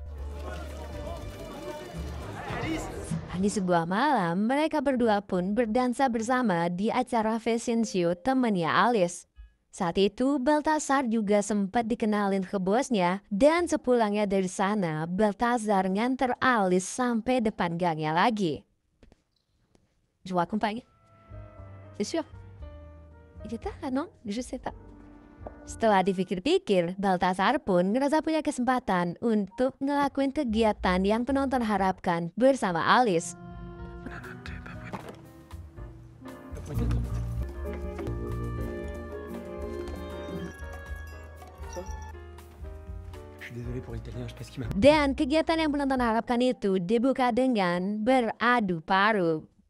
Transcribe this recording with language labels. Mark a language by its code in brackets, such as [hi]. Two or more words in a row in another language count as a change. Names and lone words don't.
[id] Di sebuah malam, mereka berdua pun berdansa bersama di acara [en] fashion show [id] temannya Alice. Saat itu, Baltasar juga sempat dikenalin ke bosnya dan sepulangnya dari sana, Baltasar nganter Alice sampai depan gangnya lagi. [fr] Je vous accompagne. C'est sûr. Il est tard, non? Je sais pas. [id] Setelah dipikir-pikir, Baltasar pun ngerasa punya kesempatan untuk ngelakuin kegiatan yang penonton harapkan bersama Alice. Dan kegiatan yang penonton harapkan itu dibuka dengan beradu paru.